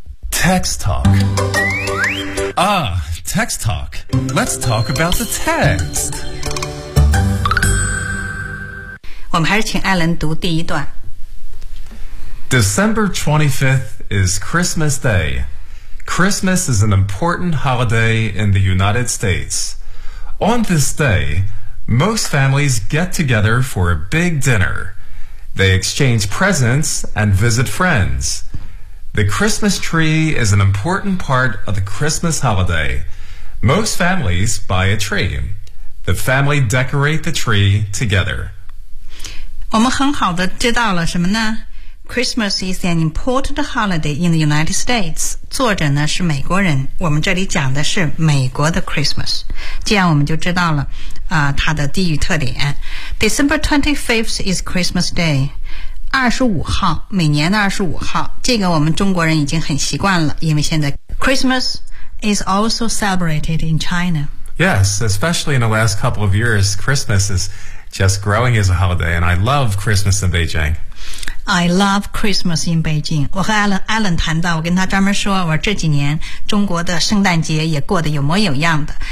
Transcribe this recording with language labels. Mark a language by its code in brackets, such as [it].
[en] Text Talk Ah, Text Talk Let's talk about the text [zh] 我们还是请艾伦读第一段。 [en] December 25th is Christmas Day. Christmas is an important holiday in the United States. On this day, most families get together for a big dinner. They exchange presents and visit friends. The Christmas tree is an important part of the Christmas holiday. Most families buy a tree. The family decorate the tree together. [zh] 我们很好的知道了什么呢 [en] Christmas is an important holiday in the United States [zh] 作者呢是美国人我们这里讲的是美国的 Christmas 这样我们就知道了、它的地域特点 [en] December 25th is Christmas Day [zh] 25号每年的25号这个我们中国人已经很习惯了因为现在 [en] Christmas is also celebrated in China Yes, especially in the last couple of years Christmas isJust growing is a holiday, and I love Christmas in Beijing. I love Christmas in Beijing. [zh] 我和 Alan 谈到，我跟他专门说，我这几年中国的圣诞节也过得有模有样的。